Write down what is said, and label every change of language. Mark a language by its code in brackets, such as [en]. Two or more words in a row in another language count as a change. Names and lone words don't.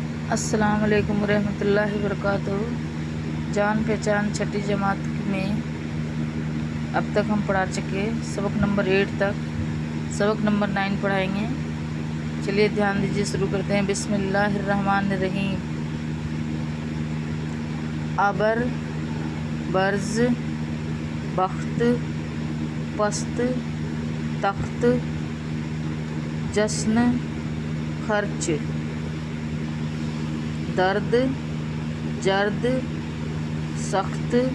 [ar] السلام علیکم ورحمۃ اللہ وبرکاتہ۔ [ur] جان پہچان چھٹی جماعت میں اب تک ہم پڑھا چکے سبق نمبر 8 تک، سبق نمبر 9 پڑھائیں گے۔ چلیے دھیان دیجیے، شروع کرتے ہیں۔ [ar] بسم اللہ الرحمن الرحیم۔ [ur] ابر، برز، بخت، پست، تخت، جشن، خرچ، درد، جرد، سخت،